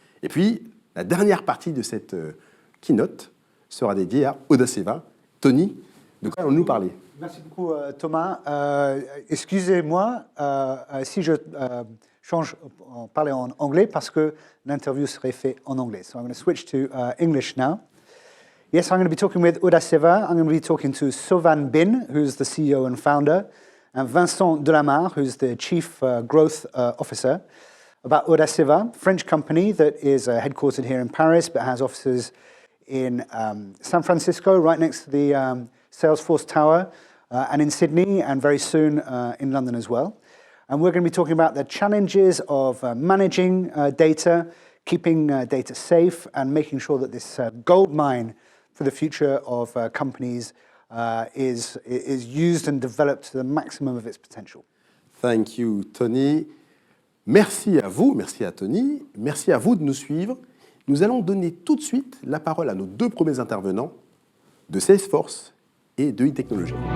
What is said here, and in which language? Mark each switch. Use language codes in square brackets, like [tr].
[fr] Et puis, la dernière partie de cette keynote sera dédié à Audaceva. Tony, de quoi allons-nous parler? Merci beaucoup Thomas. Excusez-moi si je change en parler en anglais parce que l'interview serait faite en anglais. [en] So I'm going to switch to English now. Yes, I'm going to be talking with Audaceva. I'm going to be talking to Sovan Bin, who's the CEO and founder, and Vincent Delamarre, who's the Chief Growth Officer, about Audaceva, French company that is headquartered here in Paris but has offices in San Francisco, right next to the Salesforce Tower, and in Sydney, and very soon in London as well. And we're going to be talking about the challenges of managing data, keeping data safe, and making sure that this gold mine for the future of companies is used and developed to the maximum of its potential. Thank you, Tony. [fr] Merci à vous, merci à Tony, merci à vous de nous suivre. Nous allons donner tout de suite la parole à nos 2 premiers intervenants de Salesforce et de e-technologie.